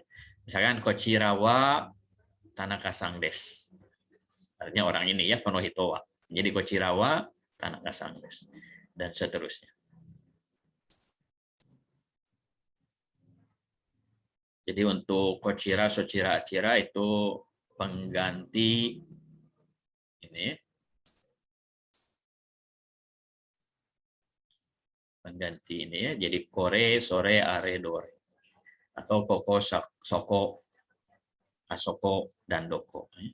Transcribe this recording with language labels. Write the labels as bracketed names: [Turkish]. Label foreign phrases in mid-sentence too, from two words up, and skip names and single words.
[Japanese] Misalkan こちらはTanakaさんです. [Indonesian] Artinya orang ini ya, [Japanese] この人は. [Indonesian] Jadi [Japanese] こちらはTanakaさんです [Indonesian] dan seterusnya. Jadi untuk [Japanese] こちら、そちら、あちら [Indonesian] itu pengganti ini. Pengganti ini ya. [Japanese] Jadi これ、それ、あれ、どれ. Atau ここ、そこ、あそこ、dan どこ.